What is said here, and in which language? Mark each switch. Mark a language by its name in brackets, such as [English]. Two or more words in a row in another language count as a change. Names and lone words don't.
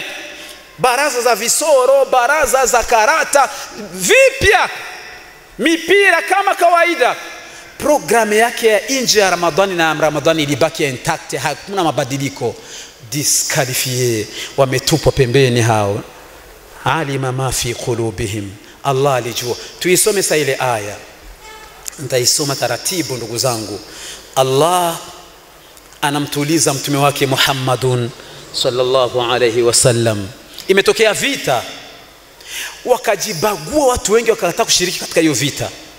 [Swahili] Baraza za visoro, baraza za karata vipya, mipira kama kawaida. Programu yake ya nje ya Ramadhani na Ramadhani ilibaki intact, hakuna mabadiliko. Disqualifié, wametupwa pembeni hao. [Arabic] Alima ma fi qulubihim, [Swahili] Allah alijua. Tuisome sasa ile aya, nitaisoma taratibu ndugu zangu. Allah anamtuliza mtume wake Muhammadun [Arabic] sallallahu alayhi wasallam. [Swahili] Imetokea vita, wakajibagua watu wengi, wakakataa kushiriki katika hiyo vita.